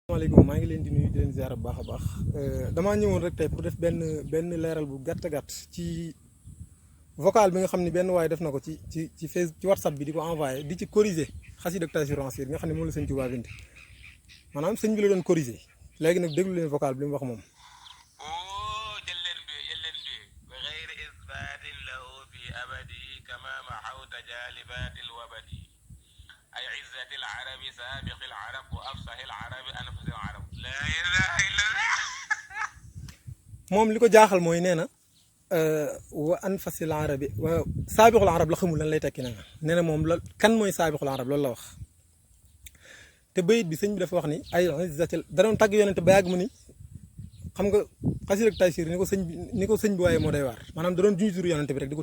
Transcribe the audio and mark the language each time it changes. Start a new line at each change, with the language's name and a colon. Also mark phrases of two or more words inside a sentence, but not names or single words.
Wolof: asalaamaaleykum maa ngi leen di nuyu di leen ziar bu baax a baax damaa ñëwoon rek tey pour def benn leeral bu gàtt gàtt ci vocal bi nga xam ne benn waaye def na ko ci Facebook ci WhatsApp bi di ko envoyé di ci corriger xasida ak Taysiroul Assir nga xam ne moom la sëñ Tuubaa bind maanaam sëñ bi la doon corriger léegi nag déglu leen vocal bi li mu wax moom.
Arabic: أي عزة العرب سابق العرب وأفصح العرب أنفس العرب لا إله إلا الله.
Wolof: moom li ko jaaxal mooy nee na
Arabic: وأنفس العرب وسابق العرب
Wolof: la xamul lan lay tekki na nee na moom la kan mooy
Arabic: سابق العرب
Wolof: loolu la wax te bayit bi sëñ bi dafa wax ni
Arabic: أي عزة
Wolof: da doon tàgg yonente ba yàgg mu ni xam nga xasida ak Taysiir ni ko sëñ bi waaye moo day waar maanaam da doon junj turu yonente bi rek di ko